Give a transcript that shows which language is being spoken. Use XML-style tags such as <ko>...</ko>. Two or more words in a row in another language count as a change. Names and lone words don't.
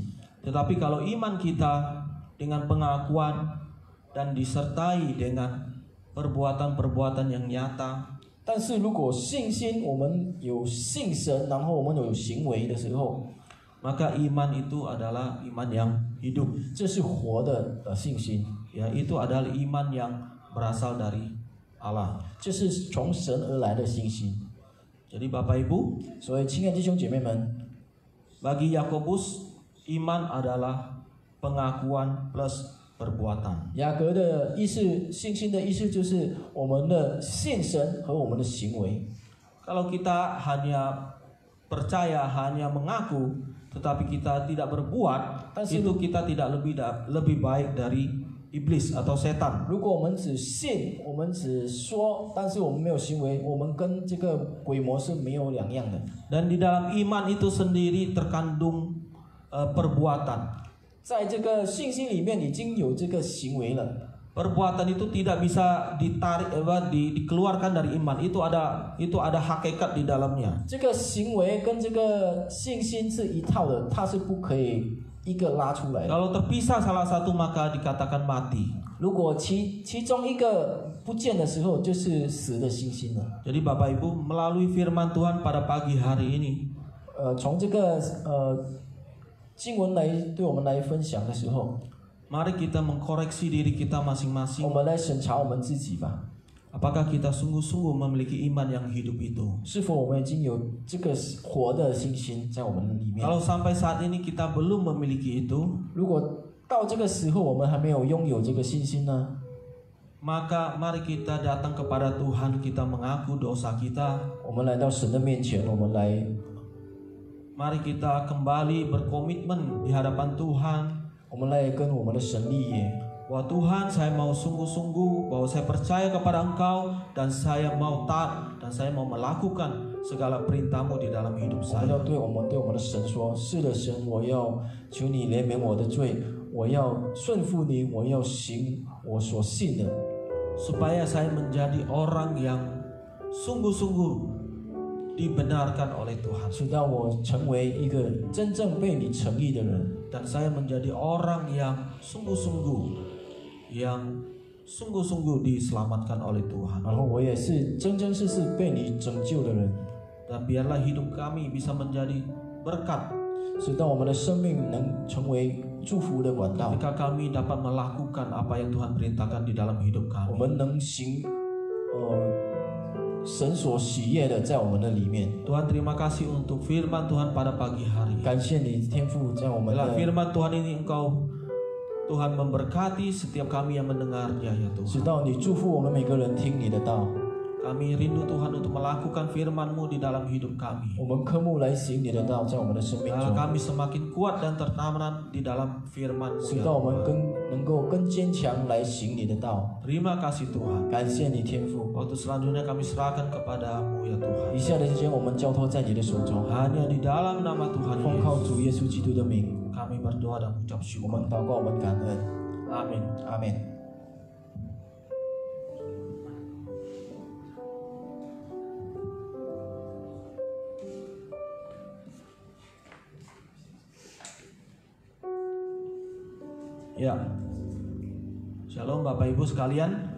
<id>Tetapi kalau iman kita dengan pengakuan dan disertai dengan perbuatan-perbuatan yang nyata,</id> <zh>但是如果信心我们有信神，然后我们有行为的时候，</zh> <id>maka iman itu adalah iman yang hidup.</id> <zh>这是活的信心，</zh> <id>Ya, itu adalah iman yang berasal dari Allah.</id> <zh>这是从神而来的信心。</zh> <id>Jadi Bapak Ibu,</id> <zh>所以，亲爱的弟兄姐妹们，</zh> <id>bagi Yakobus iman adalah pengakuan plus perbuatan.</id> <zh>雅各的意思，信心的意思就是我们的信神和我们的行为。</zh> <id>Kalau kita hanya percaya, hanya mengaku, tetapi kita tidak berbuat, itu kita tidak lebih baik dari iblis atau setan.</id> <zh>如果我们只信，我们只说，但是我们没有行为，我们跟这个鬼魔是没有两样的。</zh> <id>Dan di dalam iman itu sendiri terkandung perbuatan.</id> <zh>在这个信心里面已经有这个行为了。</zh> <id>Perbuatan itu tidak bisa dikeluarkan dari iman. Itu ada hakikat di dalamnya.</id> <zh>这个行为跟这个信心是一套的，它是不可以一个拉出来的。</zh> <id>Kalau terpisah salah satu maka dikatakan mati.</id> <zh>如果其中一个不见的时候，就是死的信心了。</zh> <id>Jadi Bapak Ibu, melalui firman Tuhan pada pagi hari ini,</id> <zh>从这个经文来对我们来分享的时候，</zh> <id>mari kita mengkoreksi diri kita</id> <zh>我</zh> <id>masing-masing.</id> <zh>们来审查我们自己吧。</zh> <id>Apakah kita sungguh-sungguh memiliki iman yang hidup itu?</id> <zh>是否我们已经有这个活的信心在我们里面？</zh> <id>Kalau sampai saat ini kita belum memiliki itu,</id> <zh>如果到这个时候我们还没有拥有这个信心呢？</zh> <id>maka mari kita datang kepada Tuhan, kita mengaku dosa kita.</id> <zh>我们来到神的面前，我们来</zh> <id>Mari kita kembali berkomitmen di hadapan Tuhan.</id> <zh>我们来跟我们的神立约。</zh> <id>Wah Tuhan, saya mau sungguh-sungguh bahwa saya percaya kepada Engkau dan saya mau taat dan saya mau melakukan segala perintah-Mu di dalam hidup</id> <zh>我们要</zh> <id>saya.</id> <zh>对我们的神说：是的，神，我要求你怜悯我的罪，我要顺服你，我要行我所信的，</zh> <id>Supaya saya menjadi orang yang sungguh-sungguh dibenarkan oleh Tuhan.</id> <zh>直到我成为一个真正被你诚意的人，</zh> <id>Dan saya menjadi orang yang sungguh-sungguh diselamatkan oleh Tuhan.</id> <zh>然后我也是真真实实被你拯救的人，</zh> <id>Dan biarlah hidup kami bisa menjadi berkat</id> <zh>直到我们的生命能成为祝福的管道，</zh> <id>ketika kami dapat melakukan apa yang Tuhan perintahkan di dalam hidup</id> <zh>我</zh> <id>kami.</id> <zh>们能行神所喜悦的在我们的里面。</zh> <id>Tuhan, terima kasih untuk firman Tuhan pada pagi hari.</id> <zh>感谢你天父在我们</zh> <id>Dalam</id> <zh>的，</zh> <id>firman Tuhan ini Engkau Tuhan memberkati setiap kami yang mendengarnya ya</id> <zh>直</zh> <id>Tuhan.</id> <zh>到你祝福我们每个人听你的道，</zh> <id>Kami rindu Tuhan untuk melakukan firman-Mu di dalam hidup kami.</id> <zh>我们科目来行你的道，在我们的生命</zh> <id>Biarlah</id> <zh>中，</zh> <id>kami semakin kuat dan tertanam di dalam firman-Mu</id> <zh>直</zh> <id>ya</id> <zh>到我们</zh> <id>Tuhan.</id> <zh>能够更坚强来行你的道。</zh> <id>Terima kasih Tuhan.</id> <zh>感谢你天父，</zh> <id>Waktu selanjutnya kami serahkan kepada-Mu ya Tuhan.</id> <zh>以下的时间我们交托在你的手中，</zh> <id>Hanya di dalam nama Tuhan</id> <zh>奉靠 Yesus 主耶稣基督的名，</zh> <id>kami berdoa dan mengucap</id> <zh>我</zh> <id>syukur.</id> <zh>们祷告，我们感恩，</zh> <id>Amin.</id> <zh>阿门。</zh> <id>Ya. Shalom Bapak Ibu sekalian.</id>